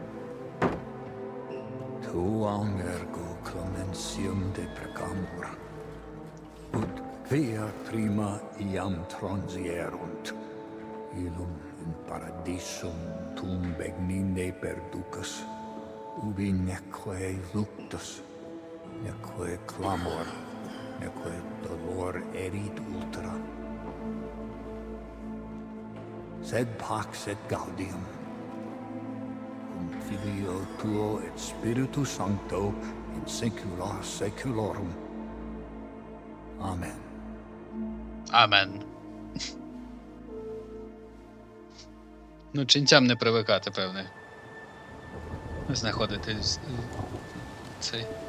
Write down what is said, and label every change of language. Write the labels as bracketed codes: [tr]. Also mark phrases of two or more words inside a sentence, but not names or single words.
[la] Tuam ergo clementium deprecamur, ut quia prima iam transierunt, illum in paradisum tum begnine perducas, ubi neque luctus, neque clamor, neque dolor erit ultra. Sed pax et gaudium, cum Filio tuo et Spiritu Sancto, in saecula saeculorum. Amen. [uk] Амен. Ну, ченцям не привикати, певне. Знаходитись цей.